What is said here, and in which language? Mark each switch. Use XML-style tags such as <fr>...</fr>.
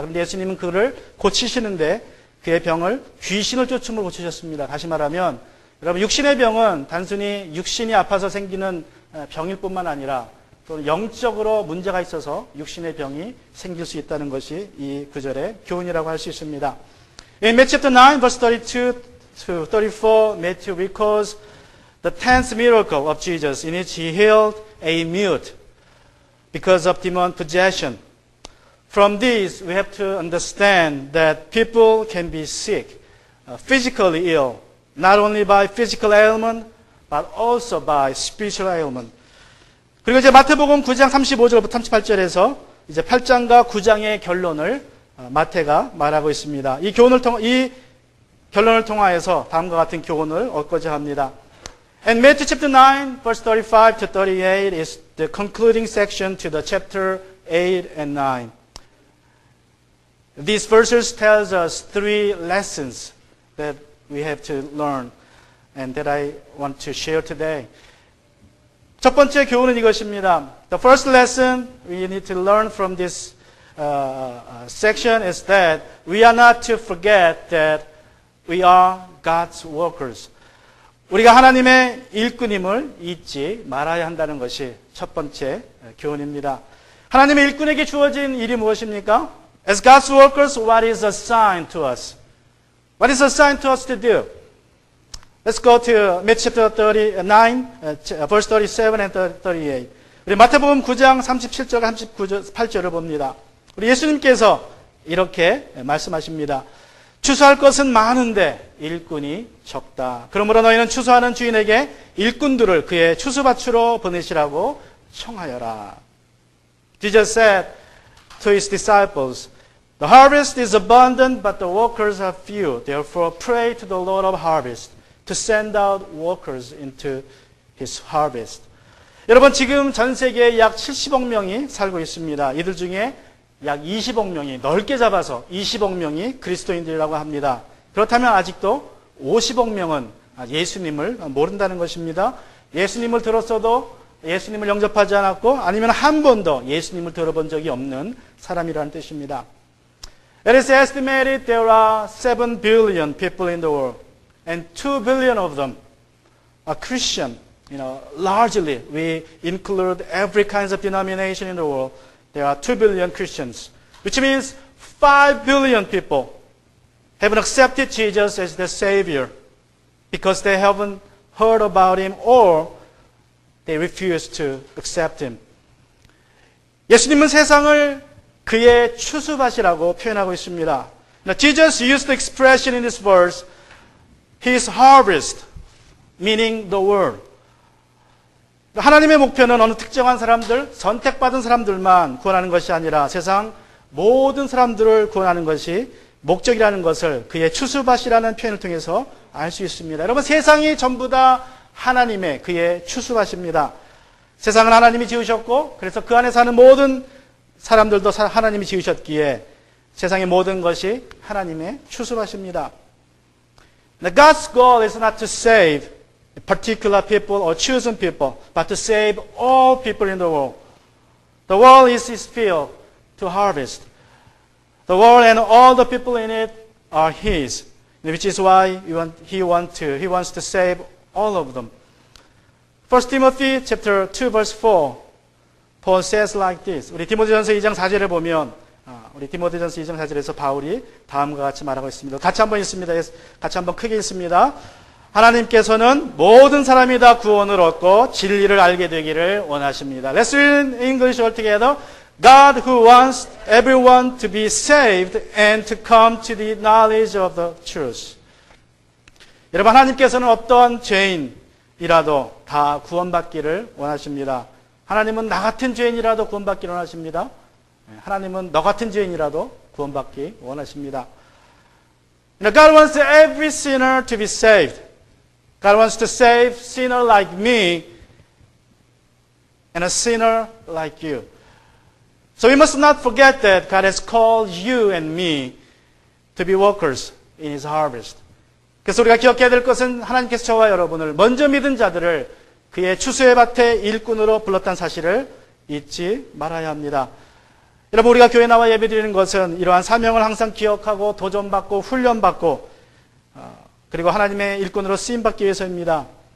<ko>그런데 예수님은 그를 고치시는데 그의 병을 귀신을 쫓음으로 고치셨습니다. 다시 말하면 여러분 육신의 병은 단순히 육신이 아파서 생기는 병일 뿐만 아니라 또 영적으로 문제가 있어서 육신의 병이 생길 수 있다는 것이 이 구절의 교훈이라고 할 수 있습니다.</ko> <en>In Matthew chapter 9 verse 32 to 34, Matthew records the 10th miracle of Jesus in which he healed a mute because of demon possession. From this, we have to understand that people can be sick, physically ill, not only by physical ailment, but also by spiritual ailment.</en> <ko>그리고 이제 마태복음 9장 35절부터 38절에서 이제 8장과 9장의 결론을 마태가 말하고 있습니다. 이 결론을 통하여서 다음과 같은 교훈을 얻고자 합니다.</ko> <en>And Matthew chapter 9, verse 35 to 38 is the concluding section to the chapter 8 and 9. These verses tells us three lessons that we have to learn and that I want to share today.</en> <ko>첫 번째 교훈은 이것입니다.</ko> <en>The first lesson we need to learn from this section is that we are not to forget that we are God's workers.</en> <ko>우리가 하나님의 일꾼임을 잊지 말아야 한다는 것이 첫 번째 교훈입니다. 하나님의 일꾼에게 주어진 일이 무엇입니까?</ko> <en>As God's workers, what is assigned to us? What is assigned to us to do? Let's go to Matthew chapter 39, verse 37 and 38.</en> <ko>우리 마태복음 9장 37절, 38절을 봅니다. 우리 예수님께서 이렇게 말씀하십니다. 추수할 것은 많은데 일꾼이 적다. 그러므로 너희는 추수하는 주인에게 일꾼들을 그의 추수밭으로 보내시라고 청하여라.</ko> <en>Jesus said to his disciples, The harvest is abundant, but the workers are few. Therefore pray to the Lord of harvest to send out workers into his harvest.</en> <ko>여러분 지금 전 세계에 약 70억 명이 살고 있습니다. 이들 중에 약 20억 명이 넓게 잡아서 20억 명이 그리스도인들이라고 합니다. 그렇다면 아직도 50억 명은 예수님을 모른다는 것입니다. 예수님을 들었어도 예수님을 영접하지 않았고 아니면 한 번도 예수님을 들어본 적이 없는 사람이라는 뜻입니다.</ko> <en>It is estimated there are 7 billion people in the world and 2 billion of them are Christian. Largely we include every kind of denomination in the world. There are 2 billion Christians, which means 5 billion people haven't accepted Jesus as their Savior because they haven't heard about Him or they refuse to accept Him.</en> <ko>예수님은 세상을 그의 추수밭이라고 표현하고 있습니다.</ko> <en>Now, Jesus used the expression in this verse, His harvest, meaning the world.</en> <ko>하나님의 목표는 어느 특정한 사람들, 선택받은 사람들만 구원하는 것이 아니라 세상 모든 사람들을 구원하는 것이 목적이라는 것을 그의 추수밭이라는 표현을 통해서 알 수 있습니다. 여러분, 세상이 전부 다 하나님의 그의 추수밭입니다. 세상은 하나님이 지으셨고, 그래서 그 안에 사는 모든 사람들도 하나님이 지으셨기에 세상의 모든 것이 하나님의 추수밭입니다.</ko> <en>God's goal is not to save particular people or chosen people, but to save all people in the world. The world is His field to harvest. The world and all the people in it are His, which is why He wants to save all of them. 1 Timothy chapter 2 verse 4, Paul says like this.</en> <ko>우리 디모데전서 2장 4절에 보면 우리 디모데전서 2장 4절에서 바울이 다음과 같이 말하고 있습니다. 같이 한번 읽습니다. 같이 한번 크게 읽습니다. 하나님께서는 모든 사람이 다 구원을 얻고 진리를 알게 되기를 원하십니다.</ko> <en>Let's read in English all together. God who wants everyone to be saved and to come to the knowledge of the truth.</en> <ko>여러분, 하나님께서는 어떤 죄인이라도 다 구원받기를 원하십니다. 하나님은 나 같은 죄인이라도 구원받기를 원하십니다. 하나님은 너 같은 죄인이라도 구원받기 원하십니다.</ko> <en>God wants every sinner to be saved. God wants to save sinner like me and a sinner like you. So we must not forget that God has called you and me to be workers in His harvest.</en> <ko>그래서 우리가 기억해야 될 것은 하나님께서 저와 여러분을 먼저 믿은 자들을 그의 추수의 밭의 일꾼으로 불렀다는 사실을 잊지 말아야 합니다. 여러분, 우리가 교회 나와 예배드리는 것은 이러한 사명을 항상 기억하고 도전받고 훈련받고 그리고 하나님의 일꾼으로 쓰임받기 위해서입니다.</ko>